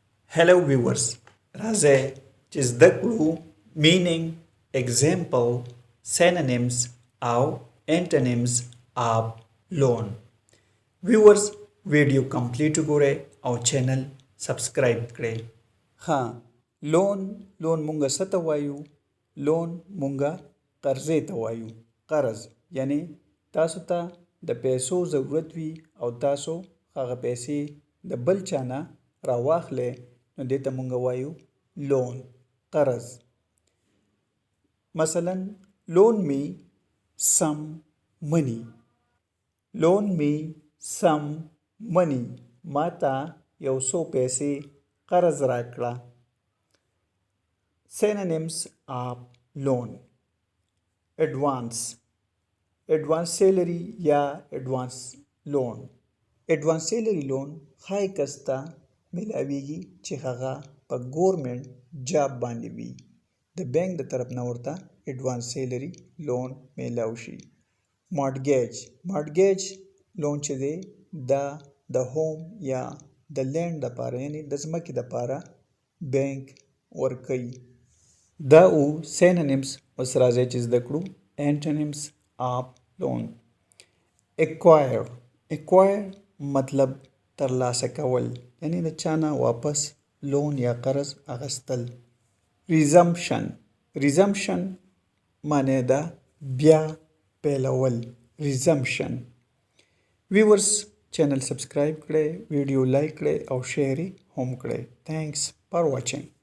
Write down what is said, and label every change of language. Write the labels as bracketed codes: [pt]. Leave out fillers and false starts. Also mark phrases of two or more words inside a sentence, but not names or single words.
[en] Hello viewers, [ps] راځئ چې زده کړو [en] meaning, example, synonyms [ps] او [en] antonyms of loan. [ps] Viewers ویډیو کمپلیټ وګورئ او چینل سبسکرایب کړئ. ها لون مونږه څه ته وایو؟ لون مونږه قرضې ته وایو. قرض یعنی تاسو ته د پیسو ضرورت وي او تاسو هغه پیسې د بل چا نه راواخلئ نو دې ته مونږ وایو لون، قرض. [en] مثلا loan me some money. loan me some money. [ps] ما ته یو څو پیسې قرض راکړه. [en] synonyms of loan: advance salary یا advance loan. advance salary loan [ps] هاي کس ته ملاویږي چې هغه په ګورمنټ جاب باندې وي. د بانک د طرف نه ورته [en] advance salary loan [ps] میلاو شي. [en] mortgage loan [ps] چې دی دا د هوم یا د لینډ لپاره یعنی د ځمکې لپاره بانک ورکوي. دا او synonyms اوس راځئ چې زده کړو [en] antonyms of loan. [ps] acquire مطلب ترلاسه کول یعنی د چا نه واپس لون یا قرض اخیستل. resumption معنی ده بیا پیلول. resumption. viewers چینل سبسکرایب کړئ، ویډیو لایک کړئ او شیر هم کړئ. [en] thanks for watching.